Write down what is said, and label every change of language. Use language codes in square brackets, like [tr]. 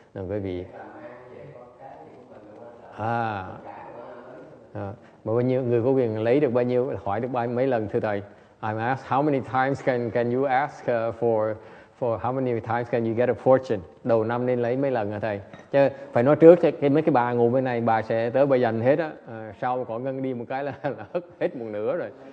[vi] Nên quý vị mà bao nhiêu người có quyền lấy được bao nhiêu, hỏi được mấy lần thưa thầy? [en] I'm asked how many times can you ask for how many times can you get a fortune? [vi] Đầu năm nên lấy mấy lần hả thầy? Chứ phải nói trước chứ mấy cái bà ngồi bên này bà sẽ tới bà dành hết á, sau còn ngân đi một cái là hết một nửa rồi.